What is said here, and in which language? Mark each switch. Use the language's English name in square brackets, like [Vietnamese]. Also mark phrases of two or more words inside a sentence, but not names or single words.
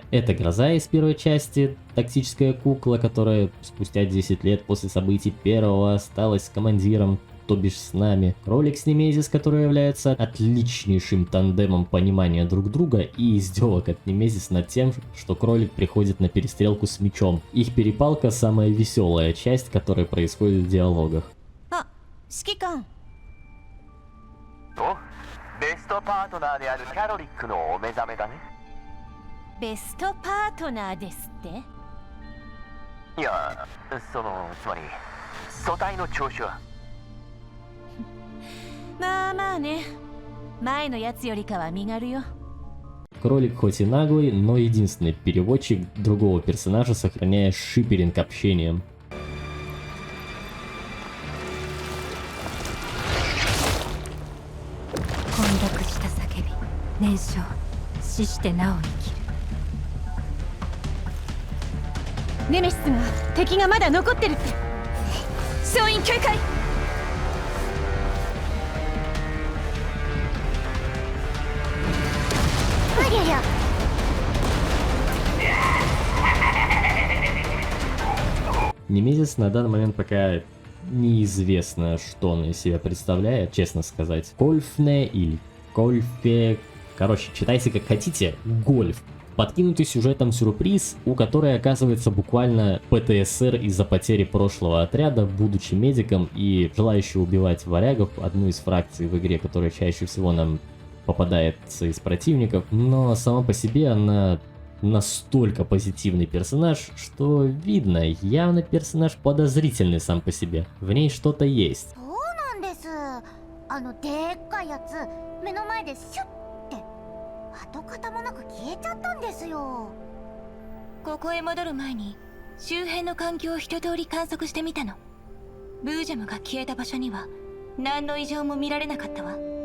[Russian] Это Гроза из первой части, тактическая кукла, которая спустя 10 лет после событий первого осталась командиром, то бишь с нами. Кролик с Немезис, который является отличнейшим тандемом понимания друг друга и издевок от Немезис над тем, что кролик приходит на перестрелку с мечом. Их перепалка самая веселая часть, которая происходит в диалогах. Шикан. [Japanese] ベストパートナーであるキャロリックのお目覚めだね。ベストパートナーですって？いや、つまり素体の調子は。まあまあね。前のやつよりかは身軽よ。 [Russian] Кролик хоть и наглый, но единственный переводчик другого персонажа, сохраняя шиперинг общением. [Japanese] Немезис が敵がまだ残ってるって。総員警戒。ありゃりゃ。 [Russian] Немезис на данный момент пока неизвестно, что он из себя представляет, честно сказать. Кольфне или Кольфе. Короче, читайте как хотите. Гольф. Подкинутый сюжетом сюрприз, у которой оказывается буквально ПТСР из-за потери прошлого отряда, будучи медиком и желающий убивать варягов, одну из фракций в игре, которая чаще всего нам попадается из противников. Но сама по себе она настолько позитивный персонаж, что видно, явно персонаж подозрительный сам по себе. В ней что-то есть. [Japanese] 跡形もなく消えちゃったんですよ。ここへ戻る前に周辺の環境を一通り観測してみたの。ブージャムが消えた場所には何の異常も見られなかったわ。